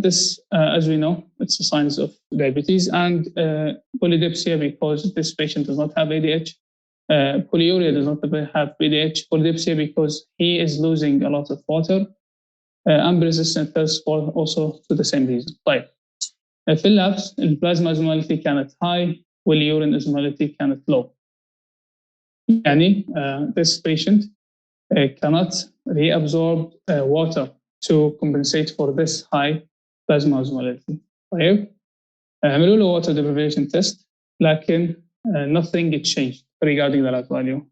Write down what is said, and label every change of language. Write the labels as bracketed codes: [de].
[en] This, as we know, it's a sign of diabetes, and polydipsia because this patient does not have ADH. Polyuria does not have PDH. Polydipsia because he is losing a lot of water. And persistent thirst also to the same reason. [ar] طيب في اللابس البلازما osmolality كانت high والurine osmolality كانت low. يعني [en] this patient cannot reabsorb water to compensate for this high plasma osmolality. [ar] طيب عملوا له [en] water deprivation test [ar] لكن [en] nothing changed regarding the lab value.